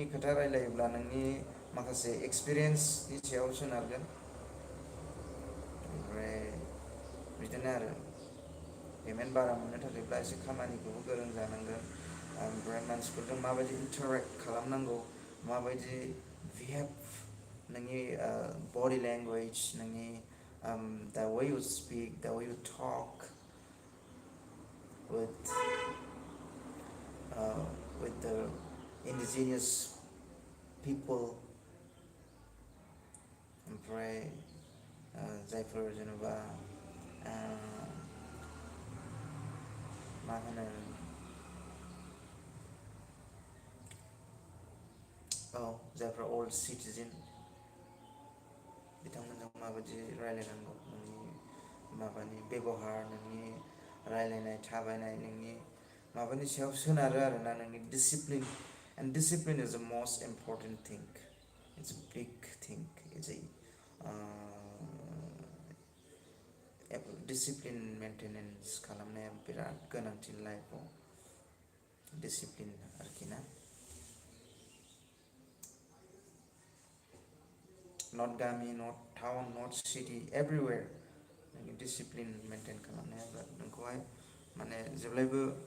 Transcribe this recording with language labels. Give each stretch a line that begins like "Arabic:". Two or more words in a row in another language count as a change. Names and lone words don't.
Bodo: खोथा रायलायोब्ला नोंनि माखासे एक्सपिरियेन्सनि सायाव सोनारगोन ओमफ्राय बिदिनो आरो पेमेन्ट बारा मोननो थाखायब्ला एसे खामानिखौबो गोरों जानांगोन ओमफ्राय मानसिफोरजों माबायदि इन्टारेक्ट खालामनांगौ माबायदि बिहेभ नोंनि
English: body language
Bodo: नोंनि
English: the way you speak the way you talk with with the indigenous people
Bodo: ओमफ्राय जायफोर जेनेबा मा होनो जायफ्रा
English: old citizen
Bodo: बिथांमोनजों माबायदि रायलायनांगौ नोंनि माबानि बेब'हार नोंनि रायलायनाय थाबायनाय नोंनि माबानि सायाव सोनारो आरोना नोंनि
English: discipline and discipline is the most important thing it's a big thing it's
Bodo: डिसिप्लिन मेनटेनेन्स खालामनाया बिराद गोनांथि लाइफआव डिसिप्लिन आरोखि ना नट गामि
English: not town not city everywhere
Bodo: नोंनि डिसिप्लिन मेनटेन खालामनाया बिराद नोंखौहाय माने जेब्लायबो